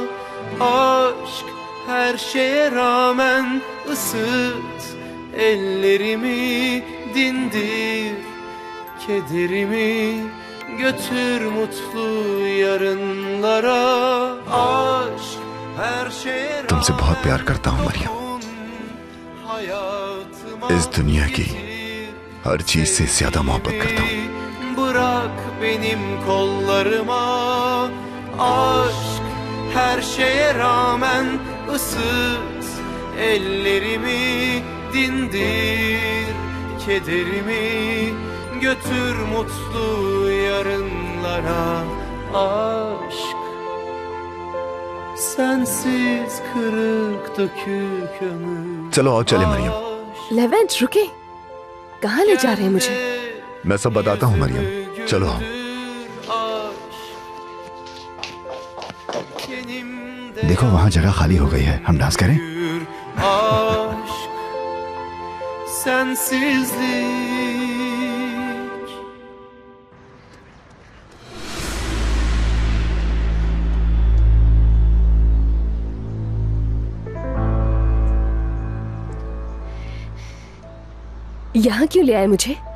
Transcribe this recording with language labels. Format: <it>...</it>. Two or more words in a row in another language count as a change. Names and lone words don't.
<tr>Aşk her şeye rağmen ısıt ellerimi, dindir kederimi, götür mutlu yarınlara. Aşk her şeye</tr> <hi>तुमसे बहुत प्यार करता हूँ मरियम। इस दुनिया की हर चीज से ज्यादा मोहब्बत करता हूँ।</hi> <tr>Bırak benim kollarıma. Aşk her şeye rağmen ısıt ellerimi, dindir kederimi, götür mutlu yarınlara. Aşk sensiz kırık dökük ömür.</tr> <hi>चलो आओ चले मरियम। लेवेंट रुके, कहाँ ले जा रहे हैं मुझे? मैं सब बताता हूँ मरियम, चलो आओ। देखो वहाँ जगह खाली हो गई है, हम डांस करें?</hi> <tr>Aşk sensizlik.</tr> <hi>यहाँ क्यों ले आए मुझे?</hi>